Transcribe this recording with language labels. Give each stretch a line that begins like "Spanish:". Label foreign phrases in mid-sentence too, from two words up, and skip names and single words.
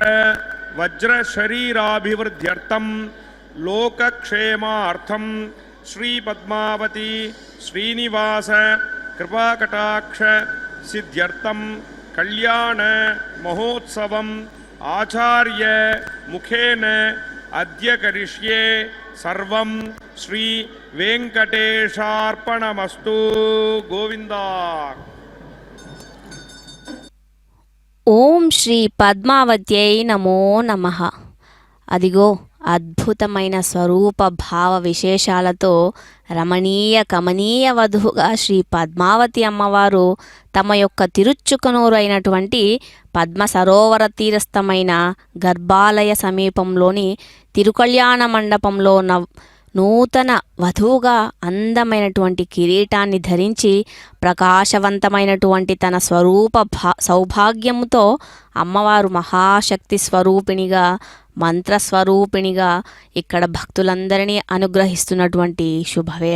Sanskrit: वज्र शरीराभिवृद्ध्यर्थम लोकक्षेमार्थम श्री पद्मावती श्रीनिवास कृपाकटाक्ष सिद्ध्यर्थम कल्याण महोत्सवम आचार्य मुखेन अद्य करिष्ये सर्वं श्री वेंकटेशार्पणमस्तु. गोविंदा. ओम श्री पद्मावत्यै नमो नमः.
Telugu: అదిగో అద్భుతమైన స్వరూప భావ విశేషాలతో రమణీయ కమనీయ వధువుగా శ్రీ పద్మావతి అమ్మవారు తమ యొక్క తిరుచుకనూరు అయినటువంటి పద్మ సరోవర తీరస్థమైన గర్భాలయ సమీపంలోని తిరుకళ్యాణ మండపంలో నూతన వధువుగా అందమైనటువంటి కిరీటాన్ని ధరించి ప్రకాశవంతమైనటువంటి తన స్వరూప సౌభాగ్యముతో అమ్మవారు మహాశక్తి స్వరూపిణిగా, మంత్రస్వరూపిణిగా ఇక్కడ భక్తులందరినీ అనుగ్రహిస్తున్నటువంటి శుభవేళ.